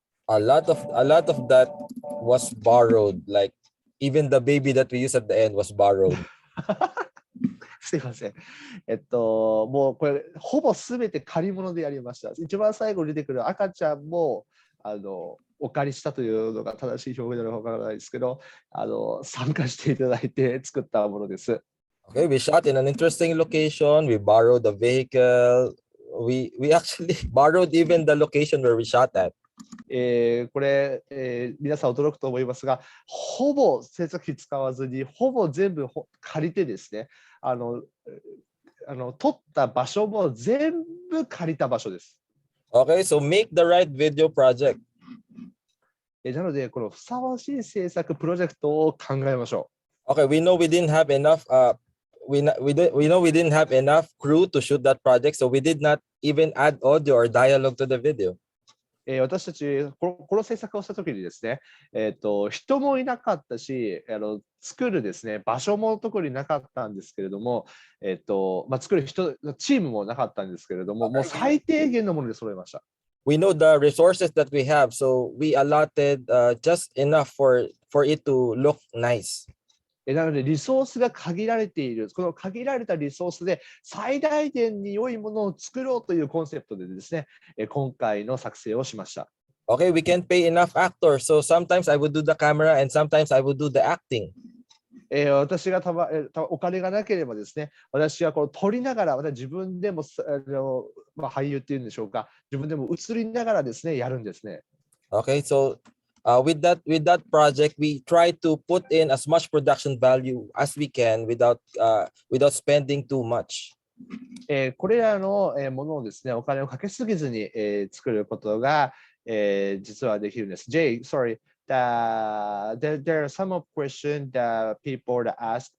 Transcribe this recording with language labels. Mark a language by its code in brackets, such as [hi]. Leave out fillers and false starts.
[en] A lot of that was borrowed. Like even the baby that we used at the end was borrowed. [ja] すいません。もうこれ、ほぼすべて借り物でやりました。一番最後に出てくる赤ちゃんも、お借りしたというのが正しい表現なのかわからないですけど、参加していただいて作ったものです。 [en] Okay, we shot in an interesting location. We borrowed the vehicle. We actually borrowed even the location where we shot at. [ja] これ、皆さん驚くと思いますが、ほぼ制作費使わずに、ほぼ全部借りてですね、撮った場所も全部借りた場所です。 [en] Okay, so make the right video project. [ja] なので、このふさわしい制作プロジェクトを考えましょう。 [en] Okay, we know we didn't have enough. We know we didn't have enough crew to shoot that project, so we did not even add audio or dialogue to the video. [ja] 私たちこの制作をしたときにですね、人もいなかったし、作るですね場所も特になかったんですけれども、作るチームもなかったんですけれども、もう最低限のもので揃えました。 [en] We know the resources that we have, so we allotted just enough for it to look nice. [ja] なので、リソースが限られている、この限られたリソースで最大限に良いものを作ろうというコンセプトでですね、今回の作成をしました。 [en] Okay, we can't pay enough actors, so sometimes I would do the camera and sometimes I would do the acting. [ja] 私がお金がなければですね、私はこう撮りながら、また自分でも俳優っていうんでしょうか、自分でも映りながらですね、やるんですね。 [en] Okay, so with that project, we try to put in as much production value as we can without spending too much. [ja] これらのものをですね、お金をかけすぎずに作ることが実はできるんです。 [en] Jay, sorry, there are some of questions that people that ask.